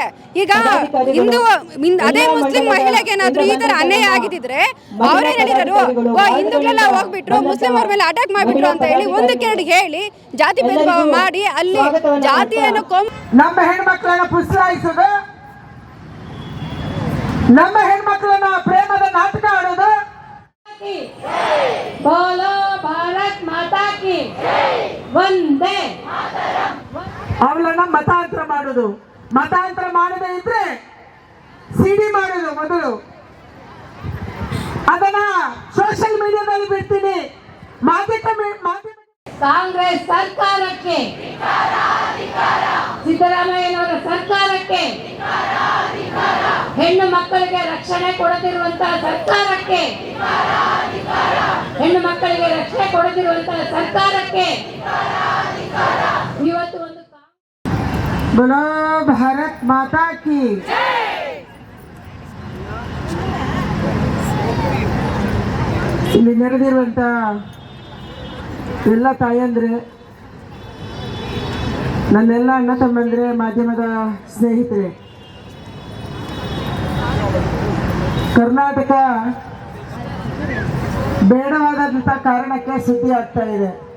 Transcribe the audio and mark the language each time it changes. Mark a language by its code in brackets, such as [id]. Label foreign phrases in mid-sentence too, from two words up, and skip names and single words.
[kn] ಈಗ ಹಿಂದೂ ಅದೇ ಮುಸ್ಲಿಂ ಮಹಿಳೆಗೆ ಏನಾದ್ರು ಈ ತರ ಅನ್ಯಾಯ ಆಗಿದ್ರೆ ಅವರೇ ಹೇಳಿದ್ರು ಹಿಂದೂಗಳೆಲ್ಲ ಹೋಗ್ಬಿಟ್ರು ಮುಸ್ಲಿಂ ಅವ್ರ ಮೇಲೆ ಅಟ್ಯಾಕ್ ಮಾಡ್ಬಿಟ್ರು ಅಂತ ಹೇಳಿ ಒಂದಕ್ಕೆರಡು ಹೇಳಿ ಜಾತಿ ಭೇದ ಭಾವ ಮಾಡಿ ಅಲ್ಲಿ ಜಾತಿಯನ್ನು ನಮ್ಮ ಹೆಣ್ಮಕ್ಳನ್ನ ಪುಸಲಾಯಿಸೋದು, ನಮ್ಮ ಹೆಣ್ಮಕ್ಳನ್ನ ಪ್ರೇಮದ ನಾಟಕ ಆಡೋದು. [hi] बोलो भारत माता की ವಂದೇ. [kn] ಅವಳನ್ನ ಮತಾಂತರ ಮಾಡೋದು, ಮತಾಂತರ ಮಾಡದೇ ಇದ್ರೆ ಸಿಡಿ ಮಾಡೋದು ಮೊದಲು. ಅದನ್ನ [en] social media [kn] ಬಿಡ್ತೀನಿ. ಕಾಂಗ್ರೆಸ್ ಸರ್ಕಾರಕ್ಕೆ, ಸಿದ್ದರಾಮಯ್ಯನವರ ಸರ್ಕಾರಕ್ಕೆ, ಹೆಣ್ಣು ಮಕ್ಕಳಿಗೆ ರಕ್ಷಣೆ ಕೊಡದಿರುವಂತಹ ಸರ್ಕಾರಕ್ಕೆ, ಹೆಣ್ಣು ಮಕ್ಕಳಿಗೆ ರಕ್ಷಣೆ ಕೊಡದಿರುವಂತಹ ಸರ್ಕಾರಕ್ಕೆ ಇವತ್ತು ಒಂದು [hi] बोलो भारत माता की. [kn] ಇಲ್ಲಿ ನೆರೆದಿರುವಂತ ಎಲ್ಲ ತಾಯಂದ್ರೆ, ನನ್ನೆಲ್ಲ ಅಣ್ಣ ತಮ್ಮಂದ್ರೆ, ಮಾಧ್ಯಮದ ಸ್ನೇಹಿತರೆ, ಕರ್ನಾಟಕ ಬೇಡವಾದಂತ ಕಾರಣಕ್ಕೆ ಸುದ್ದಿ ಆಗ್ತಾ ಇದೆ.